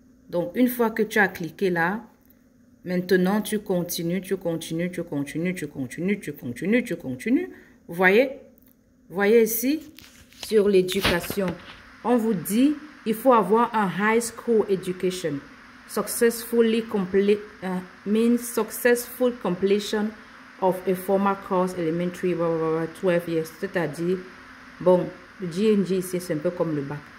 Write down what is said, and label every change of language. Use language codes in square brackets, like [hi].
[fr] Donc, une fois que tu as cliqué là, maintenant, tu continues, tu continues, tu continues, tu continues, tu continues, tu continues. Vous voyez? Vous voyez ici, sur l'éducation, on vous dit, il faut avoir un high school education. [en] Successfully complete, means successful completion of a formal course elementary, 12 years. [fr] C'est-à-dire, bon, le GNG ici, c'est un peu comme le bac.